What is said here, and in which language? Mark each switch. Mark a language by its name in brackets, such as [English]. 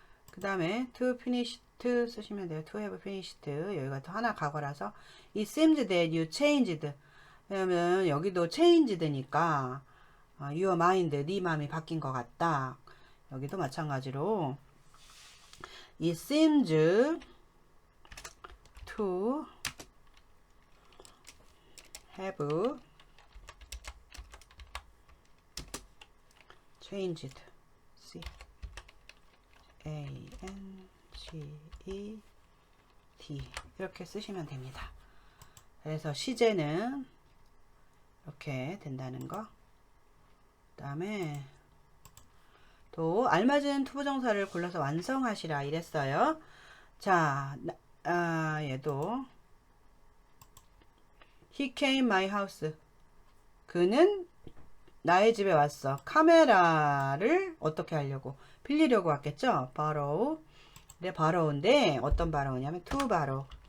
[Korean] 그 다음에 [English] to finished [Korean] 쓰시면 돼요. [English] to have finished. [Korean] 여기가 또 하나 과거라서 [English] it seems that you changed. [Korean] 왜냐면 여기도 changed니까 [English] your mind, [Korean] 네 마음이 바뀐 것 같다. 여기도 마찬가지로 [English] it seems to have changed. [Korean] C-A-N-G-E-D 이렇게 쓰시면 됩니다. 그래서 시제는 이렇게 된다는 거. 그 다음에 또 알맞은 투부정사를 골라서 완성하시라 이랬어요. 자, 얘도 [English] He came my house. [Korean] 그는 나의 집에 왔어. 카메라를 어떻게 하려고? 빌리려고 왔겠죠? borrow. 네, borrow인데 어떤 borrow냐면 to borrow.